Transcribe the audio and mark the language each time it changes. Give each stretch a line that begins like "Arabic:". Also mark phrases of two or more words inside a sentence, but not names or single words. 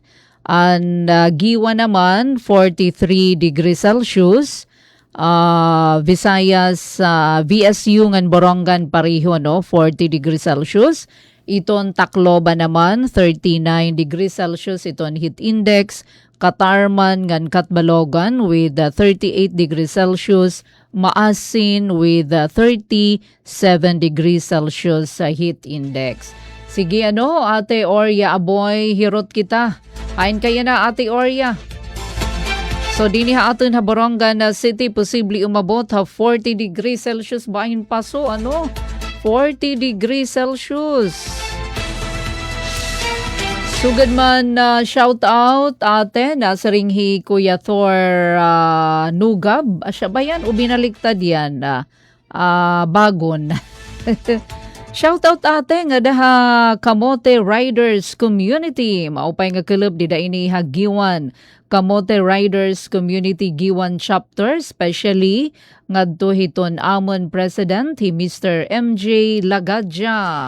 Waray: Ang Giwa naman 43
English: degrees Celsius.
Waray: Visayas, VSU ngan Borongan pareho 40
English: degrees Celsius.
Waray: Iton Tacloban naman 39
English: degrees Celsius
Waray: iton heat index. Katarman ngan Katbalogan
English: with 38 degrees Celsius.
Waray: Maasin
English: with 37 degrees Celsius
Waray: sa heat index. Sige Ate Oria Aboy, hirot kita. Hain kaya na Ate Oria. So dini aton ha Borongan City posible umabot 40
English: degrees Celsius
Waray: bahin paso 40
English: degrees Celsius.
Waray: Sugad man
English: shout out
Waray: ate nasa ringhi Kuya Thor Nugab. Asya ba yan o binaliktad yan? Bagon.
English: Shout out
Waray: ate nga daha Kamote Riders Community. Maupay nga club dida ini Giwan. Kamote Riders Community Giwan Chapter, especially ngadto hiton amon President Mr. MJ Lagadja.